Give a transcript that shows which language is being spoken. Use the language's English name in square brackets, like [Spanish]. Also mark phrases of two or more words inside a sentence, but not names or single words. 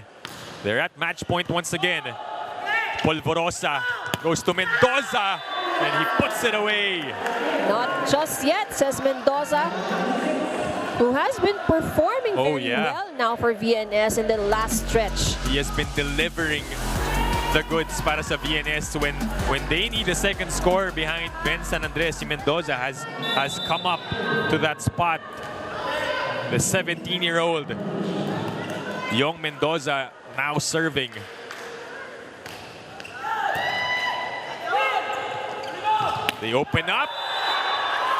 [English] They're at match point once again. Polvorosa goes to Mendoza, and he puts it away. Not just yet, says Mendoza, who has been performing very well now for VNS in the last stretch. He has been delivering the goods [Filipino] para sa [English] VNS when they need a second score behind Ben San Andres. Mendoza has come up to that spot. The 17-year-old young Mendoza now serving. They open up.